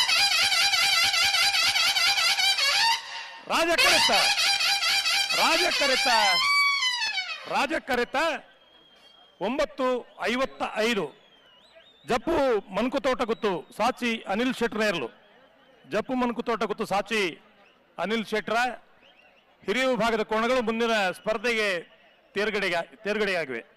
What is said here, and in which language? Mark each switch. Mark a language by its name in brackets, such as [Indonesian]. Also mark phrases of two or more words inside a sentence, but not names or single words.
[Kannada] ರಾಜ ಕರೆತ 9:55 ಜಪ್ಪು ಮನ್ಕು ತೋಟ ಗುತ್ತು ಸಾಚಿ ಅನಿಲ್ ಶೆಟ್ರ ಇರಲು ಜಪ್ಪು ಮನ್ಕು ತೋಟ ಗುತ್ತು ಸಾಚಿ ಅನಿಲ್ ಶೆಟ್ರ ಹಿರಿಯ ವಿಭಾಗದ ಕೋಣಗಳು ಮುಂದಿನ ಸ್ಪರ್ಧೆಗೆ ತೇರ್ಗಡೆಯಾಗಿವೆ.